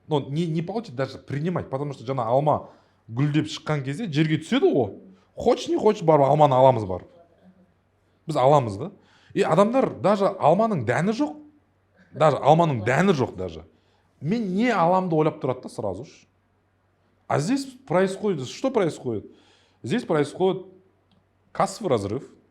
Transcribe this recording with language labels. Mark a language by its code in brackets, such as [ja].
[ru] Но не получать, даже принимать, потому что [kk] жаңа алма гүлдеп шыққан кезде жерге түседі ғой. [ru] хочешь не хочешь [kk] барып алманы аламыз барып. Біз аламыз да. И адамдар даже алманың дәні жоқ. Даже алманың дәні жоқ даже. Мен не аламды ойлап тұрады да сразу ж. [ru] А здесь происходит, что происходит? Здесь происходит кассовый разрыв.